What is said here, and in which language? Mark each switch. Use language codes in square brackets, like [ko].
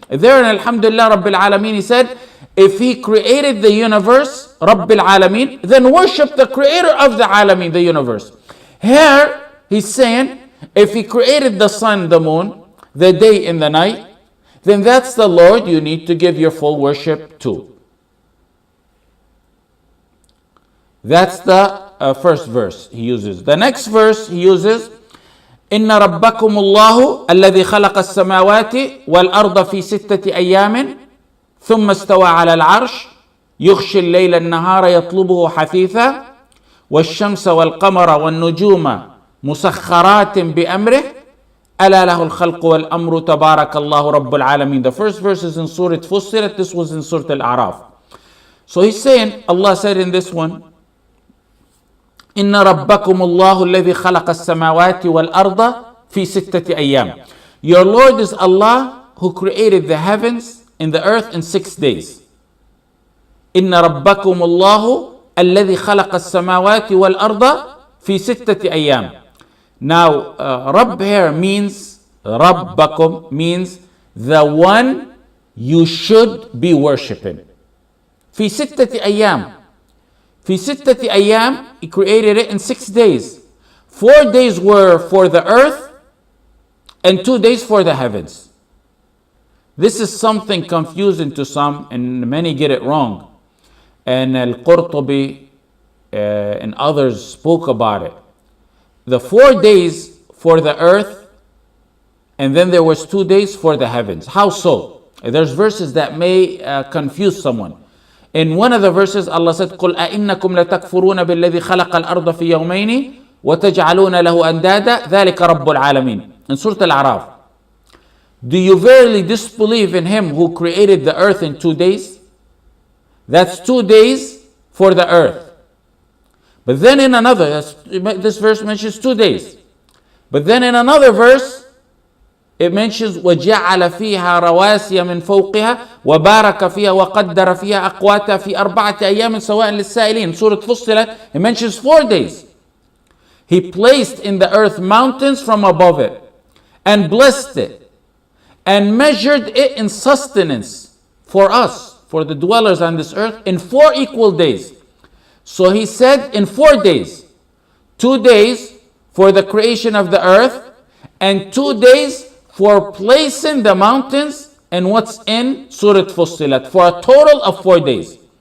[en] There in Alhamdulillah Rabbil Alameen, He said, if He created the universe, Rabbil Alameen, then worship the creator of the Alameen, the universe. Here, He's saying, if He created the sun, the moon, the day and the night, then that's the Lord you need to give your full worship to. That's the first verse He uses. The next verse He uses, [ar] إِنَّ رَبَّكُمُ اللَّهُ الَّذِي خَلَقَ السَّمَاوَاتِ وَالْأَرْضَ فِي سِتَّةِ أَيَّامٍ ثُمَّ اسْتَوَى عَلَى الْعَرْشِ يُغْشِي اللَّيْلَ النَّهَارَ يَطْلُبُهُ حَثِيثًا وَالشَّمْسَ وَالْقَمَرَ وَالنُّجُومَ مسخرات بأمره ألا له الخلق والأمر تبارك الله رب العالمين. [en] The first verse is in Surah Fussilat, this was in Surah Al-A'raf. So He's saying, Allah said in this one, [ar] إن ربكم الله الذي خلق السماوات والأرض في ستة أيام. [en] Your Lord is Allah who created the heavens and the earth in 6 days. [ar] إن ربكم الله الذي خلق السماوات والأرض في ستة أيام. [en] Now, Rabb here means, Rabbakum means the one you should be worshipping. [ar] في ستة أيام. في ستة أيام, [en] He created it in 6 days. 4 days were for the earth and 2 days for the heavens. This is something confusing to some and many get it wrong. And Al-Qurtubi and others spoke about it. The 4 days for the earth, and then there was 2 days for the heavens. How so? There's verses that may confuse someone. In one of the verses, Allah said, [ar] قُلْ أَإِنَّكُمْ لَتَكْفُرُونَ بِالَّذِي خَلَقَ الْأَرْضَ فِي يَوْمَيْنِ وَتَجْعَلُونَ لَهُ أَنْدَادًا ذَلِكَ رَبُّ الْعَالَمِينَ. [en] In Surah Al-A'raf. Do you verily disbelieve in Him who created the earth in 2 days? That's 2 days for the earth. But then in another, this verse mentions 2 days. But then in another verse, it mentions [ar] وَجَعَلَ فِيهَا رَوَاسِيَ مِنْ فَوْقِهَا وَبَارَكَ فِيهَا وَقَدَّرَ فِيهَا أَقْوَاتَهَا فِي أَرْبَعَةِ أَيَّامٍ سَوَاءٍ لِلسَّائِلِينَ. [en] Surah Fussilat, it mentions 4 days. He placed in the earth mountains from above it and blessed it and measured it in sustenance for us, for the dwellers on this earth, in 4 equal days. So He said in 4 days, 2 days for the creation of the earth and 2 days for placing the mountains and what's in Surah Fussilat, for a total of 4 days.